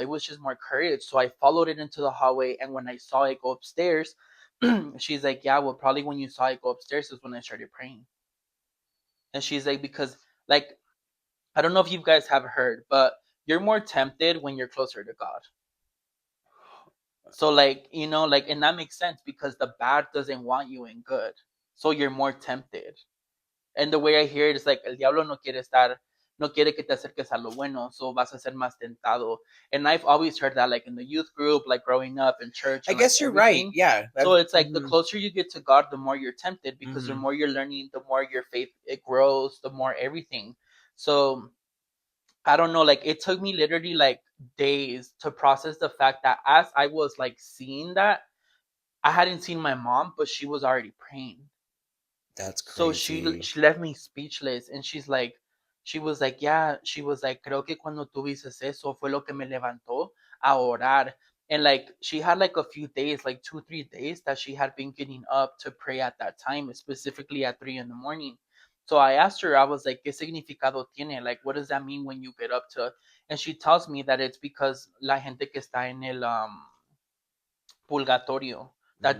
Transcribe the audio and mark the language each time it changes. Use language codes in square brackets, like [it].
[en] It was just more courage. So I followed it into the hallway. And when I saw it go upstairs, she's like, yeah, well, probably when you saw it go upstairs is when I started praying. And she's like, because, like, I don't know if you guys have heard, but you're more tempted when you're closer to God. So, like, like, and that makes sense because the bad doesn't want you in good. So you're more tempted. And the way I hear it is like, [es] el diablo no quiere que te acerques a lo bueno, so vas a ser más tentado. [en] And I've always heard that, like in the youth group, like growing up in church I and like guess you're right. everything. Yeah. So it's like the Mm-hmm. closer you get to God, the more you're tempted, because the Mm-hmm. more you're learning, the more your faith it grows, the more everything. So I don't know, like it took me literally like days to process the fact that as I was like seeing that, I hadn't seen my mom, but she was already praying. That's So she crazy. she left me speechless, and she was like, yeah, she was like, [es] creo que cuando tuviste eso fue lo que me levantó a orar. [en] And like she had like a few days, like 2 3 days, that she had been getting up to pray at that time, specifically at 3 in the morning. So I asked her, I was like, [es] ¿Qué significado tiene? [en] Like, what does that mean when you get up to? And she tells me that it's because [es] la gente que está en el purgatorio, [en] that